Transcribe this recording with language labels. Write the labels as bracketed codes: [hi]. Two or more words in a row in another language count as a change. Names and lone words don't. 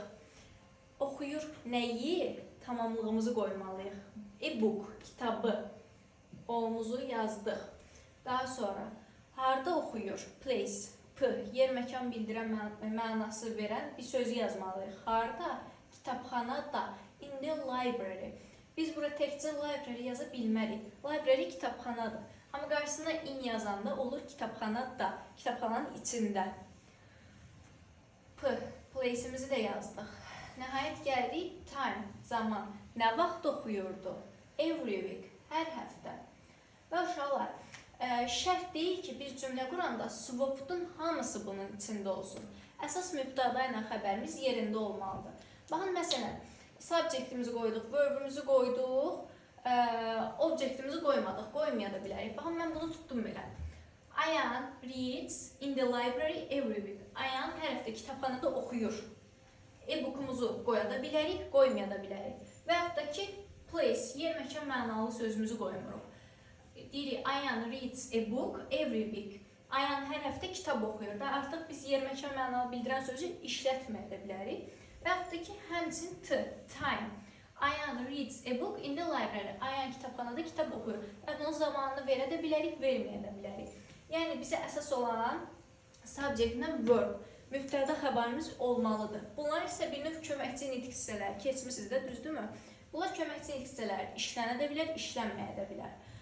[az] Oxuyur nəyi? Tamamlığımızı qoymalıyıq. E-book, kitabı. O'muzu yazdıq. Daha sonra harda oxuyur? Place, p, yer, məkan bildirən mənası verən bir sözü yazmalıyıq. Harda? Kitabxanada. [en] In the library. [az] Biz bura təkcə library yaza bilmərik. Library kitabxanadır. Amma qarşısına in yazanda olur kitabxanada, kitabxananın içində. P, place'imizi də yazdıq. Nəhayət gəldik time, zaman. Nə vaxt oxuyurdu? [en] Every week, [az] hər həftə. Və uşaqlar, şərt deyil ki, biz cümlə quranda swapped'ın hamısı bunun içində olsun. Əsas mübtəda ilə xəbərimiz yerində olmalıdır. Baxın, məsələn, subjectimizi qoyduq, verbimizi qoyduq, objectimizi qoymadıq, qoymaya da bilərik. Baxın, mən bunu tutdum belə. [en] Ayan reads in the library every week. [az] Ayan hər həftə kitabxanada oxuyur. E-bookumuzu qoya da bilərik, qoymaya da bilərik. Və yaxud da ki, place, yer, məkan mənalı sözümüzü qoymuruq. Deyirik, [en] Ayan reads a book every week. [az] Ayan hər həftə kitab oxuyur da, artıq biz yer, məkan mənalı bildirən sözü işlətməyə də bilərik. Və yaxud da ki, həmçin time. [en] Ayan reads a book in the library. [az] Ayan kitabxanada kitab oxuyur. Və bunun zamanını verə də bilərik, verməyə də bilərik. Yəni, bizə əsas olan subject-lə verb, mübtəda xəbərimiz olmalıdır. Bunlar isə bir növ köməkçi nitq hissələri. Keçmişsiniz də, düzdürmü? Bunlar köməkçi nitq hissələri. İşlənə də bilər, işlənməyə də bilər.